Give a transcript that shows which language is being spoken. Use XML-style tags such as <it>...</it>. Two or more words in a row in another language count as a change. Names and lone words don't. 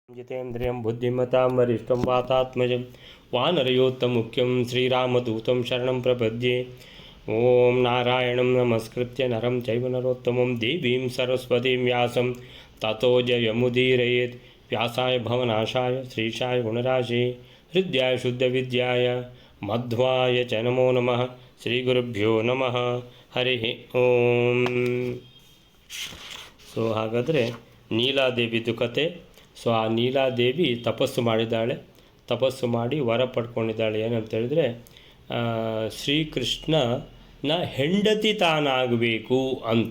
<sa>ಜಿತೇಂದ್ರಿಯಂ ಬುದ್ಧಿಮತಾಂ ವರಿಷ್ಠಂ ವಾತಾತ್ಮಜಂ ವಾನರಯೋತ್ತಮುಖ್ಯಂ ಶ್ರೀರಾಮದೂತಂ ಶರಣಂ ಪ್ರಪದ್ಯೆ. ಓಂ ನಾರಾಯಣಂ ನಮಸ್ಕೃತ್ಯ ನರಂ ಚೈವ ನರೋತ್ತಮಂ ದೇವೀಂ ಸರಸ್ವತೀಂ ವ್ಯಾಸಂ ತತೋ ಜಯಮುದೀರಯೇತ್. ವ್ಯಾಸಾಯ ಭವನಾಶಾಯ ಶ್ರೀಶಾಯ ಗುಣರಾಶಿ ಹೃದಯಾಯ ಶುದ್ಧವಿದ್ಯಾಯ ಮಧ್ವಾಯ ಚ ನಮೋ ನಮಃ. ಶ್ರೀಗುರುಭ್ಯೋ ನಮಃ. ಹರಿ ಓಂ.</sa> <kn>ಸೊ ಹಾಗಾದರೆ ನೀಲಾದೇವಿದು ಕತೆ. ಸೊ ಆ ನೀಲಾದೇವಿ ತಪಸ್ಸು ಮಾಡಿದ್ದಾಳೆ. ತಪಸ್ಸು ಮಾಡಿ ವರ ಪಡ್ಕೊಂಡಿದ್ದಾಳೆ. ಏನಂತ ಹೇಳಿದ್ರೆ ಶ್ರೀಕೃಷ್ಣನ ಹೆಂಡತಿ ತಾನಾಗಬೇಕು ಅಂತ.</kn>